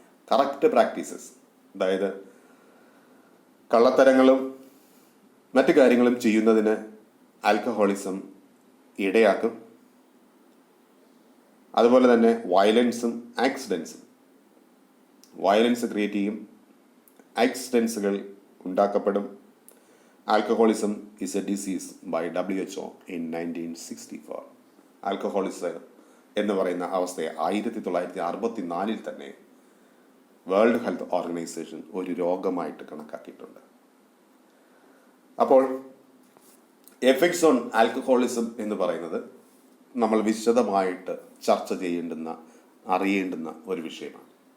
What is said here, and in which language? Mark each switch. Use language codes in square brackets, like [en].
[ml] Correct practices, അതായത് കള്ളത്തരങ്ങളും മറ്റു കാര്യങ്ങളും ചെയ്യുന്നതിന് ആൽക്കഹോളിസം ഇടയാക്കും. അതുപോലെ തന്നെ വയലൻസും ആക്സിഡൻസും, വയലൻസ് ക്രിയേറ്റ് ചെയ്യും, ആക്സിഡൻസുകൾ ഉണ്ടാക്കപ്പെടും. [en] Alcoholism is a disease by WHO in 1964. [ml] Alcoholism എന്ന് പറയുന്ന അവസ്ഥയെ 1964 തന്നെ വേൾഡ് ഹെൽത്ത് ഓർഗനൈസേഷൻ ഒരു രോഗമായിട്ട് കണക്കാക്കിയിട്ടുണ്ട്. അപ്പോൾ എഫക്ട്സ് ഓൺ ആൽക്കഹോളിസം എന്ന് പറയുന്നത് നമ്മൾ വിശദമായിട്ട് ചർച്ച ചെയ്യേണ്ടുന്ന, അറിയേണ്ടുന്ന ഒരു വിഷയമാണ്.